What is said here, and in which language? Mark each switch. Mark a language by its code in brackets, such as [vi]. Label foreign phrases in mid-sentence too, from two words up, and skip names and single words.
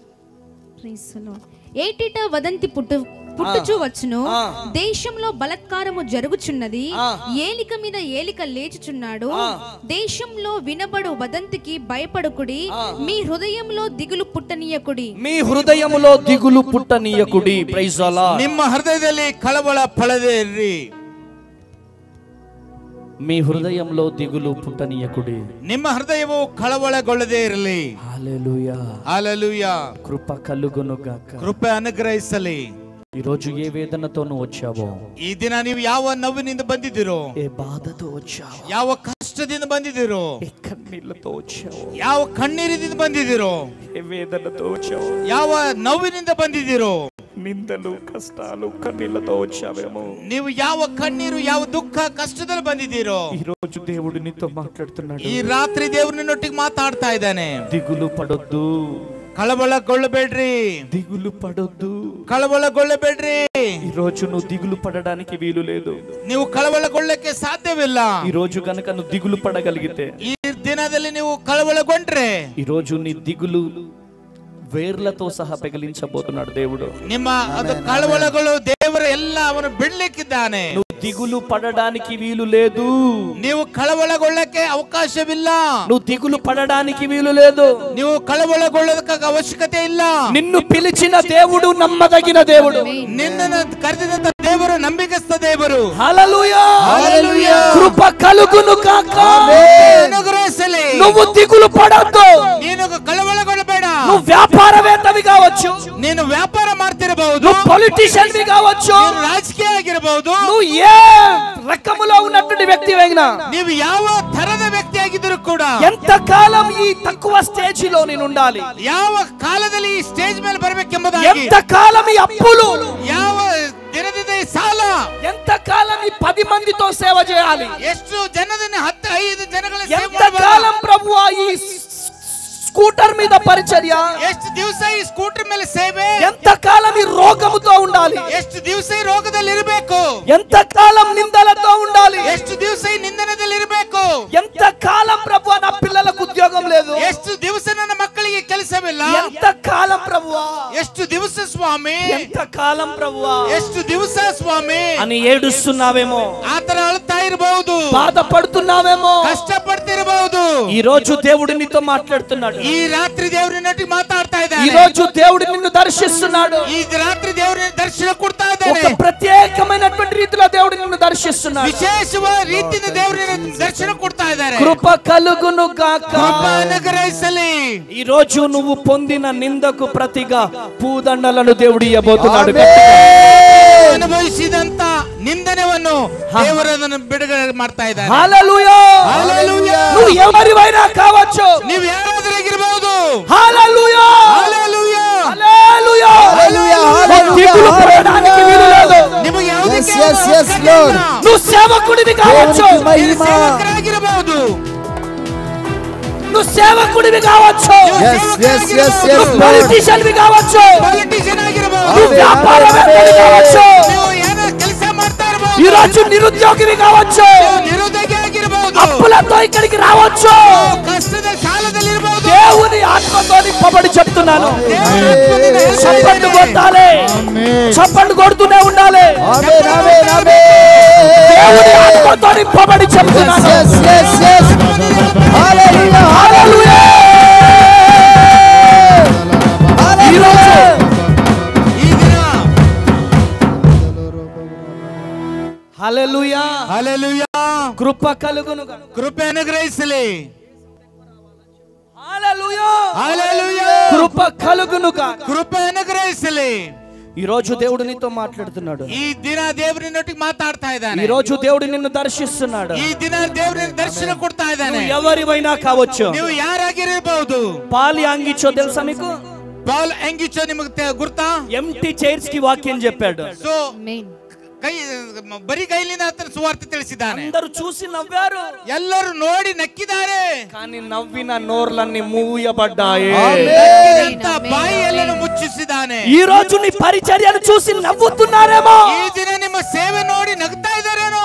[te] ఏటిట వదంతి పుట్టుచు వచ్చును, దేశంలో బలత్కారము జరుగుచున్నది, ఏలిక మీద ఏలిక లేచుచున్నాడు, దేశంలో వినబడు వదంతికి భయపడకుడి, మీ హృదయంలో దిగులు పుట్టనీయకుడి. మీ హృదయములో దిగులు పుట్టనీయకుడి. [en] Praise the Lord. [kn] ನಿಮ್ಮ ಹೃದಯದಲ್ಲಿ ಕಳವಳ ಪಡದಿರಿ. [te] మీ హృదయంలో దిగులు పుట్టనీయకుడి. [kn] ನಿಮ್ಮ ಹೃದಯವು ಕಳವಳಗೊಳ್ಳದೆ ಇರಲಿ. [te] హల్లెలూయా హల్లెలూయా. కృప కలుగును గాక. [kn] ಕೃಪೆ ಅನುಗ್ರಹಿಸಲಿ. [te] ఈ రోజు ఏ వేదనతో నువ్వు వచ్చావో, [kn] ಈ ದಿನ ನೀವು ಯಾವ ನೋವಿನಿಂದ ಬಂದಿದ್ದೀರೋ, [te] ఏ బాధతో వచ్చావో, [kn] ಯಾವ ಕಷ್ಟದಿಂದ ಬಂದಿದ್ದೀರೋ, [te] ఏ కన్నీళ్లతో వచ్చావో, [kn] ಯಾವ ಕಣ್ಣೀರಿನಿಂದ ಬಂದಿದ್ದೀರೋ, [te] ఏ వేదనతో వచ్చావో, [kn] ಯಾವ ನೋವಿನಿಂದ ಬಂದಿದ್ದೀರೋ, [te] నిందలు కష్టాలు కన్నీళ్లతో వచ్చావేమో, [kn] ನೀವು ಯಾವ ಕಣ್ಣೀರು ಯಾವ ದುಃಖ ಕಷ್ಟದಲ್ಲಿ ಬಂದಿದ್ದೀರೋ, [te] ఈ రోజు దేవుడు నీతో మాట్లాడుతున్నాడు. [kn] ಈ ರಾತ್ರಿ ದೇವರು ನಿನ್ನೊಟ್ಟಿಗೆ ಮಾತಾಡ್ತಾ ಇದ್ದಾನೆ. [te] దిగులు పడొద్దు, [kn] కళవళಗೊಳ್ಳಬೇಡ್ರಿ. [te] దిగులు పడొద్దు, [kn] కళవళಗೊಳ್ಳಬೇಡ್ರಿ. [te] ఈ రోజు నువ్వు దిగులు పడడానికి వీలు లేదు. [kn] ನೀವು ಕಳವಳಗೊಳ್ಳಕ್ಕೆ ಸಾಧ್ಯವಿಲ್ಲ. [te] ఈ రోజు గనక నువ్వు దిగులు పడగలిగితే, [kn] ಈ ದಿನದಲ್ಲಿ ನೀವು ಕಳವಳಗೊಂಡ್ರೆ, [te] ఈ రోజు నీ దిగులు వేర్లతో సహా పెగిలించబోతున్నాడు దేవుడు. [kn] ನಿಮ್ಮ ಅದು ಕಳವಳಗಳು ದೇವರು ಎಲ್ಲ ಅವನು ಬಿಡ್ಲಿಕ್ಕಿದ್ದಾನೆ. [te] నువ్వు దిగులు పడడానికి వీలు లేదు. [kn] ನೀವು ಕಳವಳಗೊಳ್ಳಕ್ಕೆ ಅವಕಾಶವಿಲ್ಲ. [te] నువ్వు దిగులు పడడానికి వీలు లేదు. [kn] ನೀವು ಕಳವಳಗೊಳ್ಳೋದಕ್ಕೆ ಅವಶ್ಯಕತೆ ಇಲ್ಲ. [te] నిన్ను పిలిచిన దేవుడు నమ్మదగిన దేవుడు. [kn] ನಿನ್ನನ್ನು ಕರೆದಿದ್ದ ದೇವರು ನಂಬಿಕಸ್ಥ ದೇವರು. [te] హల్లెలూయా. హల్లెలూయా. కృప కలుగును గాక. [kn] అనుగ్రహిಸಲಿ. [te] నువ్వు దిగులు పడొద్దు. [kn] ನೀನು ಕಳವಳಗೊಳ್ಳಬೇಡ. [te] నువ్వు వ్యాపారవేత్తవి కావచ్చు, [kn] ನೀನು ವ್ಯಾಪಾರ ಮಾಡ್ತಿರಬಹುದು, [te] నువ్వు పొలిటీషియన్ వి కావచ్చు, [kn] ರಾಜಕೀಯ ಆಗಿರಬಹುದು, [te] నువ్వు ఏ రకములో ఉన్నటువంటి వ్యక్తివైనా, [kn] ನೀವು ಯಾವ ತರದ ವ್ಯಕ್ತಿ ಆಗಿದ್ದರೂ ಕೂಡ, [te] ఎంత కాలం ఈ తక్కువ స్టేజ్ లో నేను ఉండాలి, [kn] ಯಾವ ಕಾಲದಲ್ಲಿ ಈ ಸ್ಟೇಜ್ ಮೇಲೆ ಬರಬೇಕೆಂಬುದಾಗಿ, [te] ఎంత కాలం ఈ అప్పులు, [kn] ಯಾವ ದಿನದಿಂದ ಈ ಸಾಲ, [te] ఎంత కాలం ఈ 10 మందితో సేవ చేయాలి, [kn] ಎಷ್ಟು ಜನರನ್ನು 10-5 ಜನಗಳ ಸೇವೆ [te] ఎంత కాలం ప్రభువా ఈ స్కూటర్ మీద పరిచర్య, [kn] ಎಷ್ಟು ದಿವಸ ಈ ಸ್ಕೂಟರ್ ಮೇಲೆ ಸೇವೆ, [te] ఎంత కాలం ఈ రోగముతో ఉండాలి, [kn] ಎಷ್ಟು ದಿವಸ ಈ ರೋಗದಲ್ಲಿ ಇರಬೇಕು, [te] ఎంత కాలం నిందలతో ఉండాలి, [kn] ಎಷ್ಟು ದಿವಸ ಈ ನಿಂದನದಲ್ಲಿ ಇರಬೇಕು, [te] ఎంత కాలం ప్రభువా నా పిల్లలకు ఉద్యోగం లేదు, [kn] ಎಷ್ಟು ದಿವಸ ನನ್ನ ಮಕ್ಕಳಿಗೆ ಕೆಲಸವಿಲ್ಲ, [te] ఎంత కాలం ప్రభువా, [kn] ಎಷ್ಟು ದಿವಸ ಸ್ವಾಮಿ, [te] ఎంత కాలం ప్రభువా [kn] ಎಷ್ಟು ದಿವಸ ಸ್ವಾಮಿ [te] అని ఏడుస్తున్నావేమో, [kn] ಆತರ ಅಳುತ್ತಾ ಇರಬಹುದು, [te] బాధపడుతున్నావేమో. [kn] ಕಷ್ಟ ಪಡ್ತಿರಬಹುದು. [te] ఈ రోజు దేవుడు నీతో మాట్లాడుతున్నాడు. [kn] ಈ ರಾತ್ರಿ ದೇವರಿನೊಟ್ಟಿಗೆ ಮಾತಾಡ್ತಾ [te] ఈ [kn] ಇದ್ದಾನೆ. [te] రోజు దేవుడు నిన్ను దర్శిస్తున్నాడు. [kn] ಈ ರಾತ್ರಿ ದೇವರ ದರ್ಶನ ಕೊಡ್ತಾ [te] ఒక [kn] ಇದ್ದಾನೆ. [te] ప్రత్యేకమైనటువంటి రీతిలో దేవుడు నిన్ను దర్శిస్తున్నాడు. [kn] ವಿಶೇಷವಾದ ರೀತಿಯಿಂದ ದೇವರ ದರ್ಶನ ಕೊಡ್ತಾ ಇದ್ದಾರೆ. [te] కృప కలుగును గాక. [kn] ಕೃಪೆ ಅನುಗ್ರಹಿಸಲಿ. [te] ఈ రోజు నువ్వు పొందిన నిందకు ప్రతిగా పూదండలను దేవుడు ఇవ్వబోతున్నాడు. [kn] ಅನುಭವಿಸಿದಂತ ನಿಂದನೆಯನ್ನು ದೇವರನ್ನು ಬಿಡುಗಡೆ ಮಾಡ್ತಾ ಇದ್ದಾರೆ. [te] హల్లెలూయా. హల్లెలూయా. నువ్వు ఎవరివైనా కావచ్చు, [kn] ನೀವು ಯಾರಾದರಾಗಿರಬಹುದು. [te] హల్లెలూయా. హల్లెలూయా. హల్లెలూయా. హల్లెలూయా. దిగులు పడడానికి వీలు లేదు. [kn] ನಿಮಗೆ ಯಾವುದೇ [te] నువ్వు సేవకుడివి కావచ్చు, [kn] ಸೇವಕರಾಗಿರಬಹುದು, [te] నువ్వు సేవకుడివి కావచ్చు, నువ్వు పొలిటీషియన్ వి కావచ్చు, [kn] ಪಾಲಿಟಿಷಿಯನ್ ಆಗಿರಬಹುದು, [te] నువ్వు వ్యాపారవేత్తవి కావచ్చు, [kn] ನೀವು ಏನೋ ಕೆಲಸ ಮಾಡ್ತಾ ಇರಬಹುದು, [te] ఈ రోజు నిరుద్యోగివి కావచ్చు, [kn] ನಿರುದ್ಯೋಗಿ ಆಗಿರಬಹುದು, [te] అప్పులతో ఇక్కడికి రావచ్చు. [kn] ಕಷ್ಟದ ಕಾಲದಲ್ಲಿ ಇರಬಹುದು. [te] దేవుని ఆత్మతో నింపబడి చెప్తున్నాను. చప్పట్లు కొట్టాలి, చప్పట్లు కొడుతూనే ఉండాలి. దేవుని ఆత్మతో నింపబడి చెప్తున్నాను. హల్లెలూయా. హల్లెలూయా. ఈరోజు [kn] ಈ ದಿನ [te] హల్లెలూయా. [kn] ಹಲ್ಲೆಲೂಯಾ. [te] కృప కలుగును గాక. [kn] ಕೃಪೆ ಅನುಗ್ರಹಿಸಲಿ. [te] హల్లెలూయా. హల్లెలూయా. కృప కలుగును గాక. [kn] ಕೃಪೆ ಅನುಗ್ರಹಿಸಲಿ. [te] ఈ రోజు దేవుడు నీతో మాట్లాడుతున్నాడు. [kn] ಈ ದಿನ ದೇವರಿನೊಟ್ಟಿಗೆ ಮಾತಾಡ್ತಾ ಇದ್ದಾನೆ. [te] ఈ రోజు దేవుడు నిన్ను దర్శిస్తున్నాడు. [kn] ಈ ದಿನ ದೇವರ ದರ್ಶನ ಕೊಡ್ತಾ ಇದ್ದಾನೆ. [te] ఎవరివైనా కావచ్చు. [kn] ನೀವು ಯಾರಾಗಿರಬಹುದು. [te] పాలి అంగిచో తెలుసా మీకు? [kn] ಪಾಲ್ ಎಂಗಿಚೋ ನಿಮಗೆ ಗುರ್ತಾ? [en] empty chairs [te] కి వాక్యం చెప్పాడు. [kn] సో ಬರಿ ಕೈಲಿಂದ ಆತನ ಸುವಾರ್ತೆ ತಿಳಿಸಿದ್ದಾನೆ. [te] అందరూ చూసి నవ్వారు, [kn] ಎಲ್ಲರೂ ನೋಡಿ ನಕ್ಕಿದ್ದಾರೆ. [te] కానీ నవ్విన నోర్లన్నీ మూయబడ్డాయి. [kn] ನಕ್ಕಿದಂತ ಬಾಯಿಯನ್ನು ಮುಚ್ಚಿಸಿದ್ದಾನೆ. [te] ఈ రోజు నీ పరిచర్యను చూసి నవ్వుతున్నారేమో, [kn] ಈ ದಿನ ನಿಮ್ಮ ಸೇವೆ ನೋಡಿ ನಗ್ತಾ ಇದ್ದಾರೇನೋ,